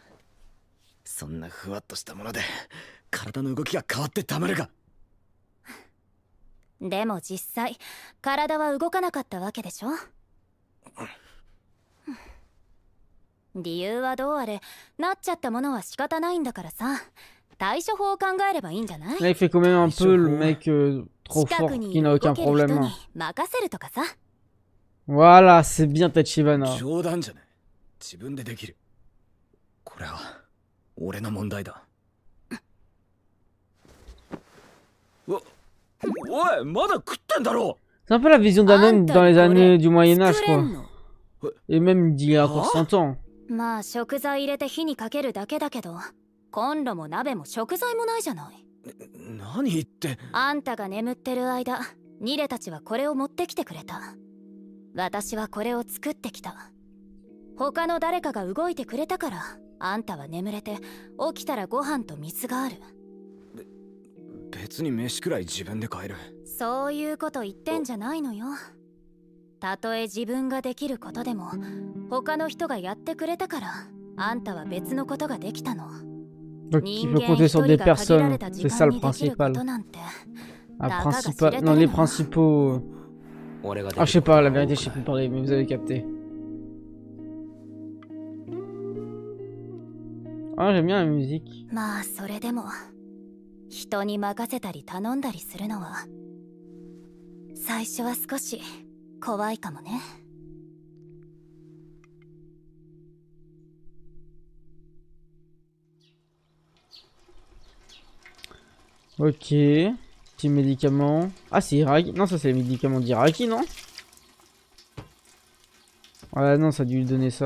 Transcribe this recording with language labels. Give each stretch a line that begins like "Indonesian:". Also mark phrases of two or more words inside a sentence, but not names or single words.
Japanese: そんなふわっとしたもので体の動きが変わってたまるか。でも実際体は動かなかったわけでしょ。理由はどうあれなっちゃったものは仕方ないんだからさ。対処法を考えればいいんじゃない？
French: Là, il fait quand même un peu le mec trop fort qui n'a aucun problème. Voilà, c'est bien Tachibana.
Japanese: 冗談じゃない。自分でできる。これは俺の問題だ。おい、まだ食ってんだろ。
French: C'est un peu la vision d'un homme dans les années du Moyen-Âge, quoi. Et même d'il y a encore 100 ans.
Japanese: まあ食材入れて火にかけるだけだけど、コンロも鍋も食材もないじゃない。何言って。あんたが眠ってる間、ニレたちはこれを持ってきてくれた。私はこれを作ってきた。他の誰かが動いてくれたから、あんたは眠れて起きたらご飯と水がある。別に飯くらい自分で買える。そういうこと言ってんじゃないのよ。たとえ自分ができることでも他の人がやってくれたからあんたは別のことができたの。
French: Donc il peut compter sur des personnes, c'est ça le principal. Non, les principaux... Ah, je sais pas, la vérité, je sais plus parler, mais vous avez capté. Ah, j'aime bien la musique.
Japanese: まあそれでも人に任せたり頼んだりするのは最初は少し怖いかもね。
French: Ok, petit médicament. Ah, c'est Iraki. Non, ça c'est les médicaments d'Iraki, non? Ouais, non, ça a dû lui donner ça.